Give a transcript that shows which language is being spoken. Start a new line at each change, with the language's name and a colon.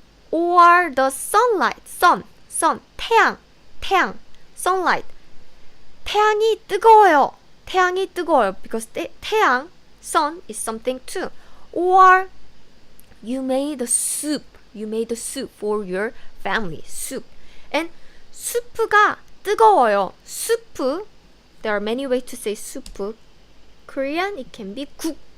English: Or the sunlight, sun, 태양, sunlight.
Korean: 태양이 뜨거워요
English: because 태양, sun is something too. Or you made a soup for your family, soup.
Korean: And 수프가 뜨거워요.
English: 수프, there are many ways to say 수프. Korean, it can be 국.